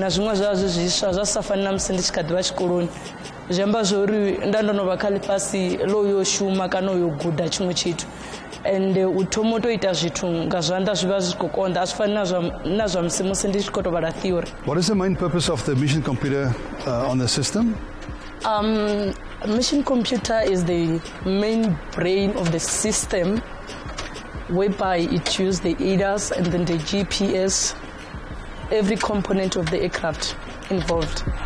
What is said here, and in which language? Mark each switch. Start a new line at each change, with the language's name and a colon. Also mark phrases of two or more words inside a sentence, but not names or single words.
Venda: na zwiṅwe zwa zwi zwiswa zwa sa fani na musi ndi tshi kha ḓivha tshikoloni zwi amba zwori nda ndo no vha kha ḽifhasi ḽo yo shuma kana yo guda tshiṅwe tshithu ende u thoma u to ita zwithu nga zwanḓa zwi vha zwi khou konḓa a zwi fani na zwa musi ndi tshi khou tou vhala theory.
English: What is the main purpose of the mission computer on the system? Mission computer is the main brain of the system, whereby it uses the ADAS and then the GPS, every component of the aircraft involved.